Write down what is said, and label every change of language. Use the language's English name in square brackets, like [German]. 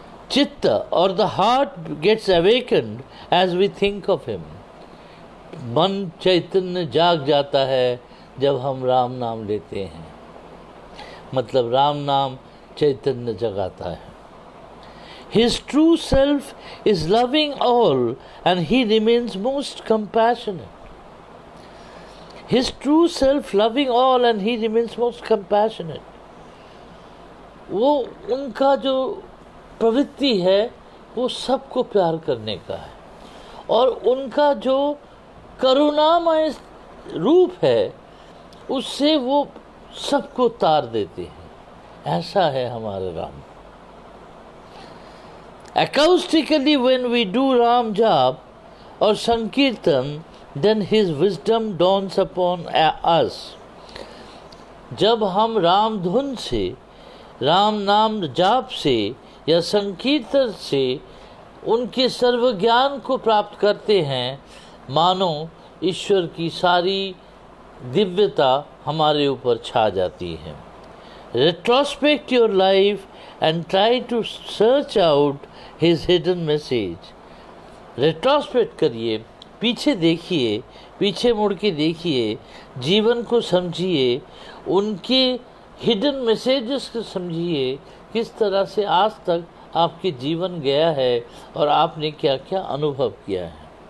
[English] चित्त और the heart gets awakened as we think of him. [Hindi] मन चैतन्य जाग जाता है जब हम राम नाम लेते हैं, मतलब राम नाम चैतन्य जगाता है। [English] His true self is loving all and he remains most compassionate. His true self loving all and he remains most compassionate. [Hindi] वो उनका जो प्रवृत्ति है वो सबको प्यार करने का है, और उनका जो करुणामय रूप है उससे वो सबको तार देते हैं। ऐसा है हमारे Ram. [English] Acoustically, when we do Ram Jap or Sankirtan, then his wisdom dawns upon us. [Hindi] जब हम राम धुन से, राम नाम जाप से या संकीर्तन से उनके सर्व ज्ञान को प्राप्त करते हैं, मानो ईश्वर की सारी दिव्यता हमारे ऊपर छा जाती है। [English] Retrospect your life and try to search out his hidden message. [Hindi] Retrospect करिए, पीछे देखिए, पीछे मुड़ के देखिए, जीवन को समझिए, उनके हिडन मैसेजेस को समझिए, किस तरह से आज तक आपके जीवन गया है और आपने क्या क्या अनुभव किया है।